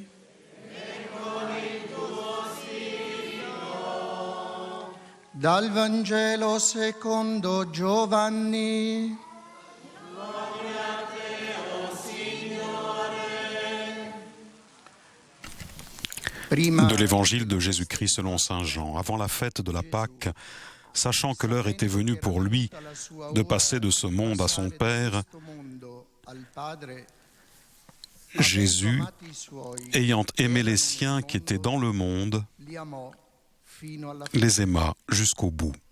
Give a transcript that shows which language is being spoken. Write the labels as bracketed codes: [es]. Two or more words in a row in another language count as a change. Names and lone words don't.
[it] E con il tuo spirito. Dal Vangelo secondo Giovanni. Gloria a te, o Signore. [fr] De l'Évangile de Jésus-Christ selon saint Jean. Avant la fête de la Pâque, sachant que l'heure était venue pour lui de passer de ce monde à son Père, Jésus, ayant aimé les siens qui étaient dans le monde, les aima jusqu'au bout.